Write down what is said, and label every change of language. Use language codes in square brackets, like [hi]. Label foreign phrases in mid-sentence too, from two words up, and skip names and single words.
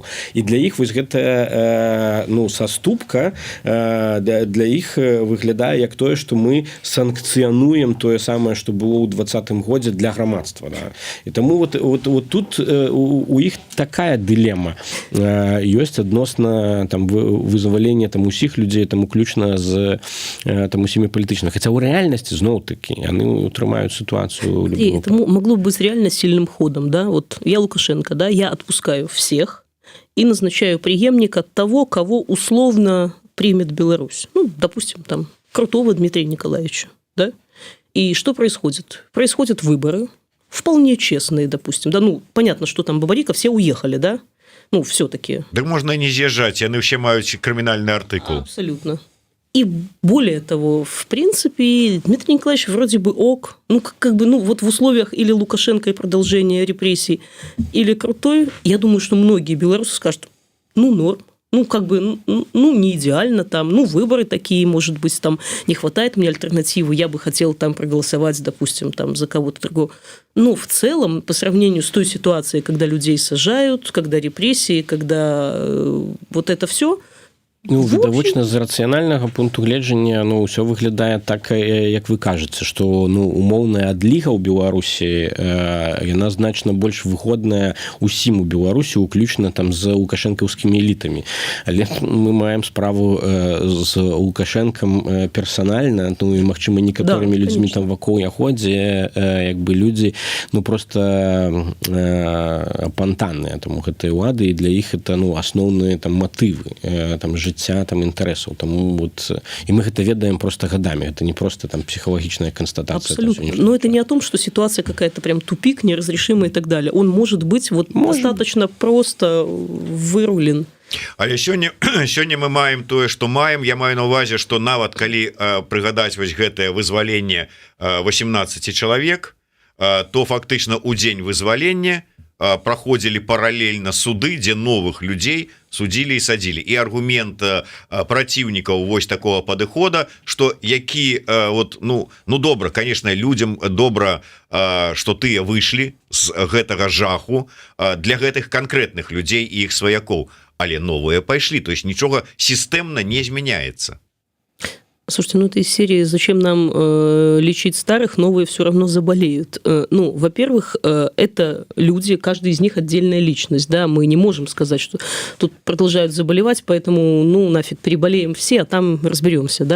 [be] І для іх вось гэта, ну, саступка для іх выглядае як тое, што мы санкцыянуем тое самае, што было ў 2020 годзе для грамадства, да. І таму вот тут у іх такая дылема ёсць адносна там вызвалення там усіх людзей, там уключна з там усімі палітычна. Хаця ў рэальнасці зноў-такі яны утрымаюць сітуацыю. [ru] Это могло бы быть реально сильным ходом, да? Вот я Лукашенко, да, я отпускаю всех и назначаю преемника того, кого условно примет Беларусь. Ну, допустим, там Крутого Дмитрия Николаевича, да? И что происходит? Происходят выборы, вполне честные, допустим, да, ну, понятно, что там Бабарика, все уехали, да? Ну, все-таки. [be] Да можно не з'язджаць, яны ўсе маюць крымінальны артыкул. [ru] Абсолютно. И более того, в принципе, Дмитрий Николаевич вроде бы ок. Ну, как бы, ну, вот в условиях или Лукашенко и продолжения репрессий, или Крутой, я думаю, что многие белорусы скажут, ну, норм. Ну, как бы, ну, не идеально там, ну, выборы такие, может быть, там не хватает мне альтернативы, я бы хотел там проголосовать, допустим, там за кого-то другого. Но в целом, по сравнению с той ситуацией, когда людей сажают, когда репрессии, когда вот это все... [be] Ну, відавочна, з рацыянальнага пункту гледжання, ну, ўсё выглядае так, як вы кажаце, што, ну, умоўная адліга ў Беларусі, яна значна больш выгодная усім у Беларусі, уключна там з лукашэнкаўскімі элітамі. Але мы маем справу з Лукашэнкам персанальна, ну, і, магчыма, некаторымі людзьмі там вакол яго, дзе, як бы, людзі, ну, проста апантанныя, таму гэтыя ўлады, і для іх это, ну, асноўныя там матывы, там, жыцця, там, інтарэсаў. Таму вот, і мы гэта ведаем [ru] просто годами. Это не просто там психологичная констатация. Абсолютно. Но это не о том, что ситуация какая-то прям тупик, неразрешимая и так далее. Он может быть вот достаточно просто вырулен. [be] Але сёння мы маем тое, што маем. Я маю на ўвазе, што нават калі прыгадаць вось гэтае вызваленне 18 чалавек, то фактычна ў дзень вызвалення проходзілі паралельна суды, дзе новых людзей судзілі і садзілі. І аргумент праціўнікаў вось такого падыхода, што які вот, ну добра, конечно, людям добра, што тыя выйшлі з гэтага жаху для гэтых канкрэтных людзей і іх сваякоў, але новыя пайшлі, [ru] то есть [be] нічога сістэмна не змяняецца. [ru] Слушайте, ну это из серии «Зачем нам лечить старых, новые все равно заболеют». Ну, во-первых, это люди, каждый из них отдельная личность, да, мы не можем сказать, что тут продолжают заболевать, поэтому, ну, нафиг, переболеем все, а там разберемся, да.